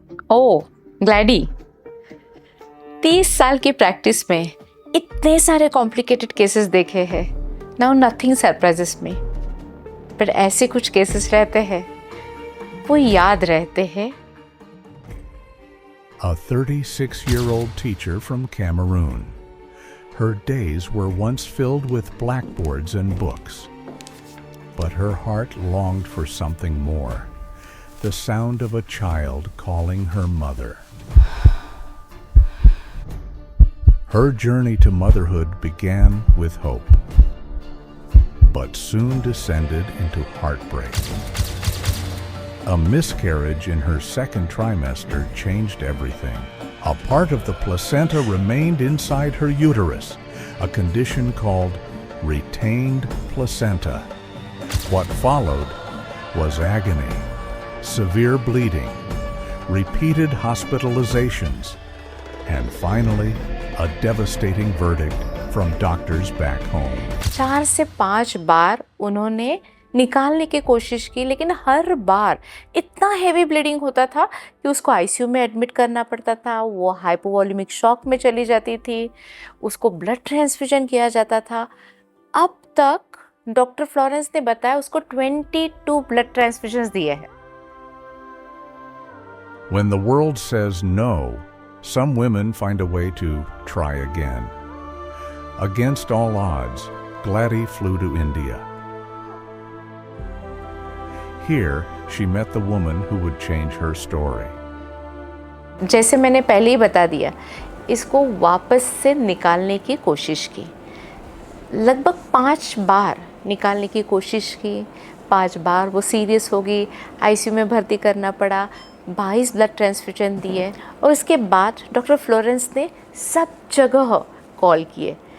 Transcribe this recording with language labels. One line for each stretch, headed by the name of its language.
Hindi: ओह, Glady. 30 साल की practice में इतने सारे कॉम्प्लिकेटेड केसेस देखे हैं।
English: Now nothing surprises me.
Hindi: पर ऐसे कुछ केसेस रहते हैं, वो याद रहते हैं।
English: A 36-year-old teacher from Cameroon. Her days were once filled with blackboards and books. But her heart longed for something more. The sound of a child calling her mother. Her journey to motherhood began with hope, but soon descended into heartbreak. A miscarriage in her second trimester changed everything. A part of the placenta remained inside her uterus, a condition called retained placenta. What followed was agony, severe bleeding, repeated hospitalizations, and finally, a devastating verdict from doctors back home.
Hindi: 4 से 5 बार उन्होंने निकालने की कोशिश की, लेकिन हर बार इतना heavy bleeding होता था कि उसको आईसीयू में एडमिट करना पड़ता था। वो हाइपोवॉल्यूमिक शॉक में चली जाती थी, उसको ब्लड ट्रांसफ्यूजन किया जाता था। अब तक डॉक्टर फ्लोरेंस ने बताया उसको 22 ब्लड ट्रांसफ्यूजन्स दिए हैं।
English: When the world says no, some women find a way to try again. Against all odds, Gladys flew to India. Here, she met the woman who would change her story.
Hindi: जैसे मैंने पहले ही बता दिया, इसको वापस से निकालने की कोशिश की। लगभग 5 बार निकालने की कोशिश की। 5 बार वो सीरियस हो गई, आईसीयू में भर्ती करना पड़ा, 22 ब्लड ट्रांसफ्यूजन दिए और उसके बाद डॉक्टर फ्लोरेंस ने सब जगह कॉल किए।